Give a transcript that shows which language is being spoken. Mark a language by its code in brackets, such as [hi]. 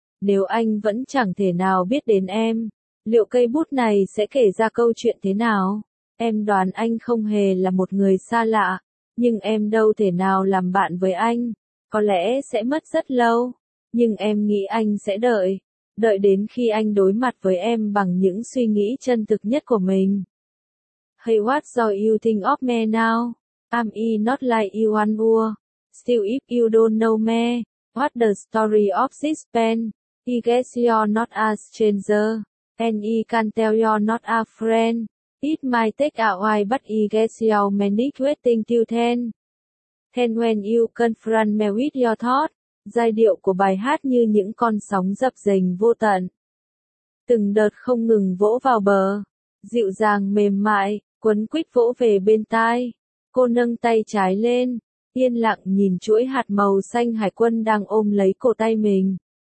[vi] Nếu anh vẫn chẳng thể nào biết đến em, liệu cây bút này sẽ kể ra câu chuyện thế nào? Em đoán anh không hề là một người xa lạ, nhưng em đâu thể nào làm bạn với anh. Có lẽ sẽ mất rất lâu, nhưng em nghĩ anh sẽ đợi. Đợi đến khi anh đối mặt với em bằng những suy nghĩ chân thực nhất của mình. [en] Hey, what do you think of me now? Am I not like you want to? Still if you don't know me, what the story of this pen? I guess you're not a stranger, and I can tell you're not a friend. It might take a while, but I guess you're manic waiting till then. Then when you confront me with your thoughts, [vi] giai điệu của bài hát như những con sóng dập dềnh vô tận. Từng đợt không ngừng vỗ vào bờ, dịu dàng mềm mại, quấn quýt vỗ về bên tai. Cô nâng tay trái lên, yên lặng nhìn chuỗi hạt màu xanh hải quân đang ôm lấy cổ tay mình.